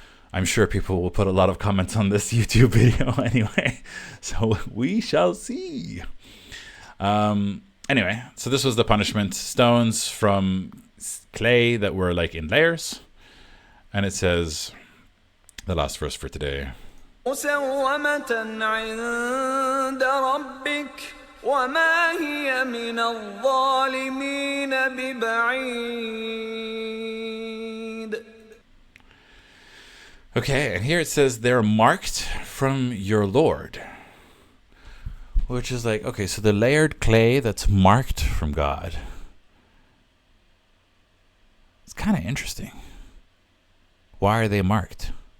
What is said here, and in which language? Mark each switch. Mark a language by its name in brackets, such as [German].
[English] I'm sure people will put a lot of comments on this YouTube video anyway. So we shall see. Anyway, so this was the punishment. Stones from clay that were like in layers. And it says, the last verse for today. [Arabic] مسومة عند ربك وما هي من الظالمين ببعيد. [English] Okay, and here it says they're marked from your Lord. Which is like, okay, so the layered clay that's marked from God. It's kind of interesting. Why are they marked?